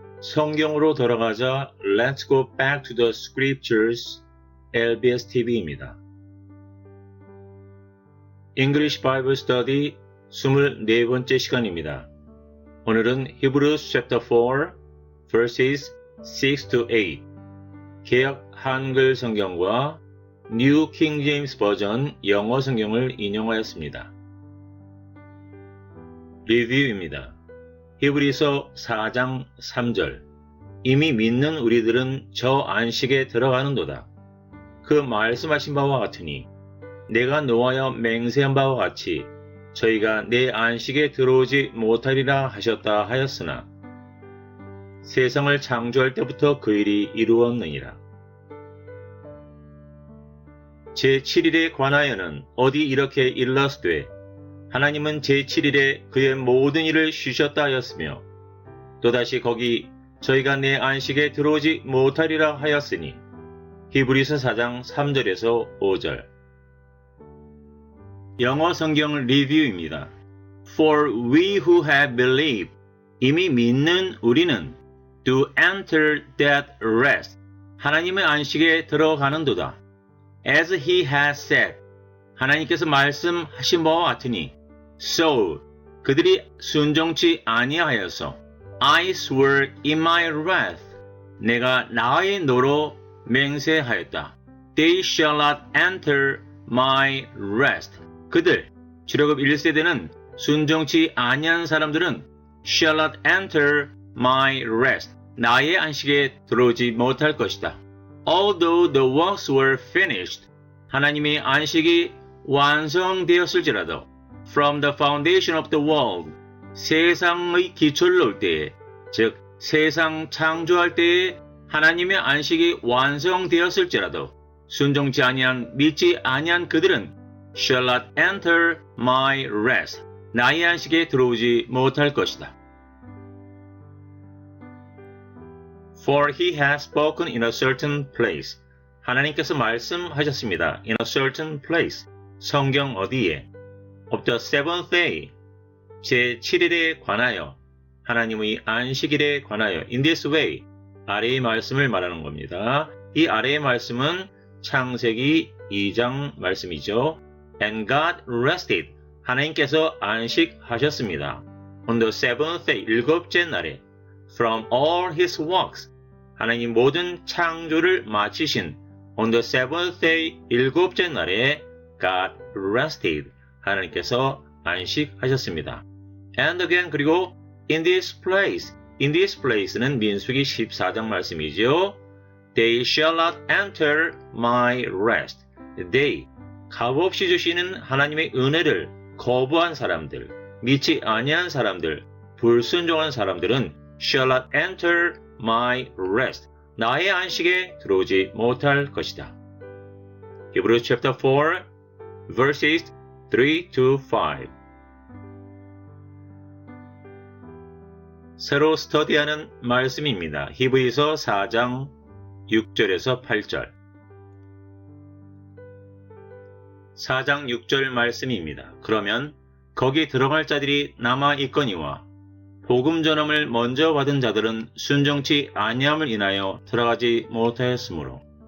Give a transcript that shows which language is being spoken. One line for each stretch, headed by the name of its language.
Korean: 성경으로 돌아가자
English: Let's go back to the scriptures LBS TV입니다.
Korean: English Bible Study 24번째 시간입니다. 오늘은 Hebrews chapter 4 verses 6 to 8 개역 한글 성경과 New King James 버전 영어 성경을 인용하였습니다. 리뷰입니다. 히브리서 4장 3절 이미 믿는 우리들은 저 안식에 들어가는도다. 그 말씀하신 바와 같으니 내가 노하여 맹세한 바와 같이 저희가 내 안식에 들어오지 못하리라 하셨다 하였으나 세상을 창조할 때부터 그 일이 이루었느니라. 제7일에 관하여는 어디 이렇게 일렀으되 하나님은 제7일에 그의 모든 일을 쉬셨다 하였으며 또다시 거기 저희가 내 안식에 들어오지 못하리라 하였으니 히브리서 4장 3절에서 5절 영어 성경 리뷰입니다.
English: For we who have believed
Korean: 이미 믿는 우리는
English: to enter that rest
Korean: 하나님의 안식에 들어가는도다.
English: As he has said
Korean: 하나님께서 말씀하신 바와 같으니
English: So
Korean: 그들이 순종치 아니하여서
English: I swear in my wrath
Korean: 내가 나의 노로 맹세하였다.
English: They shall not enter my rest
Korean: 그들 출애굽 1세대는 순종치 아니한 사람들은
English: shall not enter my rest
Korean: 나의 안식에 들어오지 못할 것이다.
English: Although the works were finished
Korean: 하나님의 안식이 완성되었을지라도
English: From the foundation of the world
Korean: 세상의 기초를 놓을 때에 즉 세상 창조할 때에 하나님의 안식이 완성되었을지라도 순종치 아니한 믿지 아니한 그들은
English: shall not enter my rest
Korean: 나의 안식에 들어오지 못할 것이다.
English: For he has spoken in a certain place
Korean: 하나님께서 말씀하셨습니다.
English: In a certain place
Korean: 성경 어디에
English: of the seventh day
Korean: 제7일에 관하여 하나님의 안식일에 관하여
English: in this way
Korean: 아래의 말씀을 말하는 겁니다. 이 아래의 말씀은 창세기 2장 말씀이죠.
English: And God rested
Korean: 하나님께서 안식하셨습니다.
English: On the seventh day
Korean: 일곱째 날에
English: from all his works
Korean: 하나님 모든 창조를 마치신
English: on the seventh day 일곱째 날에 God rested
Korean: 하나님께서 안식하셨습니다.
English: And again
Korean: 그리고
English: in this place는
Korean: 민수기 14장 말씀이죠.
English: They shall not enter my rest. They
Korean: 값없이 주시는 하나님의 은혜를 거부한 사람들, 믿지 아니한 사람들, 불순종한 사람들은
English: shall not enter my rest.
Korean: 나의 안식에 들어오지 못할 것이다.
English: Hebrews chapter 4 verses 3 to 5
Korean: 새로 스터디하는 말씀입니다. 히브리서 4장 6절에서 8절 4장 6절 말씀입니다. 그러면 거기 들어갈 자들이 남아 있거니와 복음 전함을 먼저 받은 자들은 순종치 아니함을 인하여 들어가지 못하였으므로